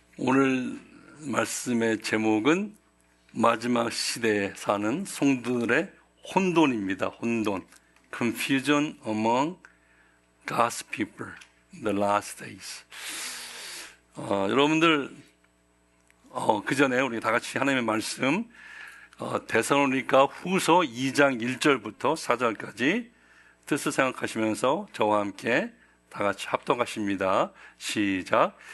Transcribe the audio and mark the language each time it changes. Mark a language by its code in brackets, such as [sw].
[ko] 오늘 말씀의 제목은 마지막 시대에 사는 성도들의 혼돈입니다. 혼돈. [en] Confusion among God's people in the last days. [ko] 여러분들 그 전에 우리 다 같이 하나님의 말씀 데살로니가 후서 2장 1절부터 4절까지 뜻을 생각하시면서 저와 함께 다 같이 합독하십니다. 시작.